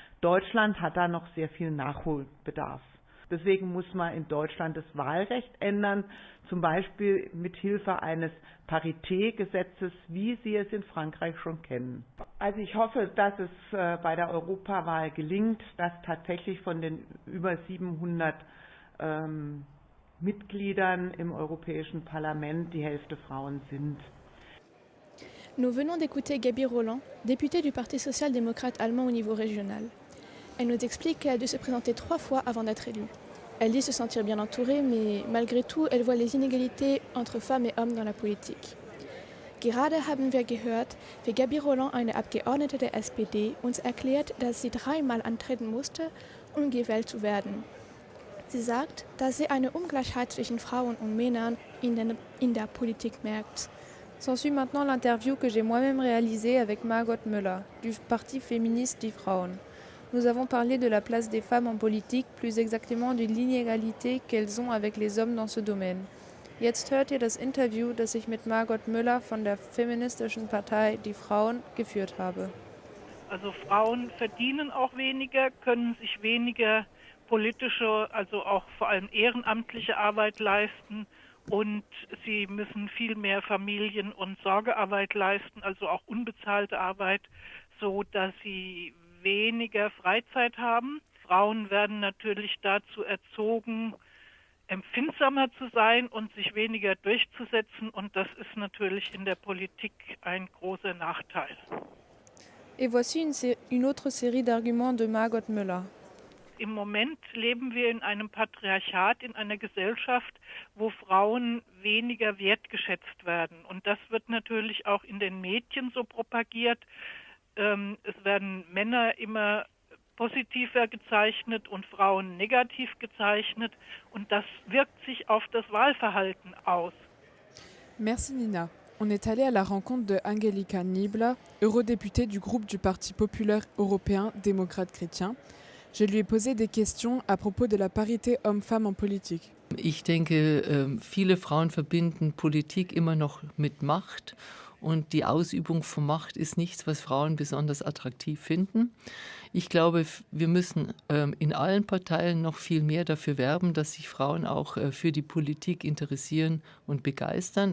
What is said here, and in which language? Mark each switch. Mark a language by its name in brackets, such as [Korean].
[German] Deutschland hat da noch sehr viel Nachholbedarf. Deswegen muss man in Deutschland das Wahlrecht ändern, zum Beispiel mit Hilfe eines Parité-Gesetzes, wie Sie es in Frankreich schon kennen. Also ich hoffe, dass es bei der Europawahl gelingt, dass tatsächlich von den über 700 Mitgliedern im Europäischen Parlament die Hälfte Frauen sind. [French] Nous venons d'écouter Gabi Roland, députée du Parti social-démocrate allemand au niveau régional. Elle nous explique qu'elle a dû se présenter 3 fois avant d'être élue. Elle dit se sentir bien entourée, mais malgré tout, elle voit les inégalités entre femmes et hommes dans la politique. [German] Gerade haben wir gehört, wie Gabi Roland, eine Abgeordnete der SPD, uns erklärt, dass sie 3-mal antreten musste, um gewählt zu werden. Sie sagt, dass sie eine Ungleichheit zwischen Frauen und Männern in der Politik merkt. [French] S'ensuit maintenant l'interview que j'ai moi-même réalisée avec Margot Müller, du Parti féministe Die Frauen. Nous avons parlé de la place des femmes en politique, plus exactement de l'inégalité qu'elles ont avec les hommes dans ce domaine. [German] Jetzt hört ihr das Interview, das ich mit Margot Müller von der feministischen Partei Die Frauen geführt habe. Also Frauen verdienen auch weniger, können sich weniger politische, also auch vor allem ehrenamtliche Arbeit leisten und sie müssen viel mehr Familien- und Sorgearbeit leisten, also auch unbezahlte Arbeit, so dass sie weniger Freizeit haben. Frauen werden natürlich dazu erzogen, empfindsamer zu sein und sich weniger durchzusetzen und das ist natürlich in der Politik ein großer Nachteil. [French] Et voici une autre série d'arguments de Margot Müller. [German] Im Moment leben wir in einem Patriarchat, in einer Gesellschaft, wo Frauen weniger wertgeschätzt werden. Und das wird natürlich auch in den Medien so propagiert. Es werden Männer immer positiver gezeichnet und Frauen negativ gezeichnet. Und das wirkt sich auf das Wahlverhalten aus. [French] Merci Nina. On est allé à la rencontre de Angelika Niebler, eurodéputée du groupe du Parti populaire européen démocrate-chrétien. Je lui ai posé des questions à propos de la parité homme-femme en politique. [German] Ich denke, viele Frauen verbinden Politik immer noch mit Macht und die Ausübung von Macht ist nichts, was Frauen besonders attraktiv finden. Ich glaube, wir müssen in allen Parteien noch viel mehr dafür werben, dass sich Frauen auch für die Politik interessieren und begeistern.